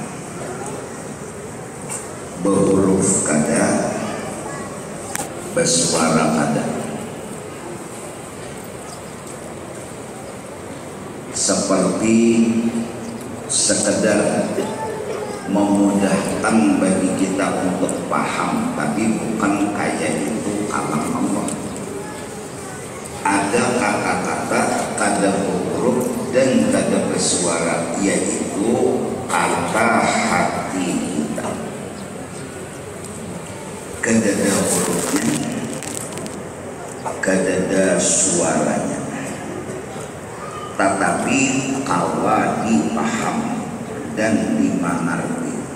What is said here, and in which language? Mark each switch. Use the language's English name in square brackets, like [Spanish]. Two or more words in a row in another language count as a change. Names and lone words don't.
[Indonesian] Berhuruf kada, bersuara kada. Seperti sekedar memudahkan bagi kita untuk paham, tapi bukan kayak itu kalam Allah. Ada kata-kata kada berhuruf dan kada bersuara, yaitu kata hati kita. Kada ada hurufnya, kada ada suaranya, tetapi kawa dipaham dan dimengerti.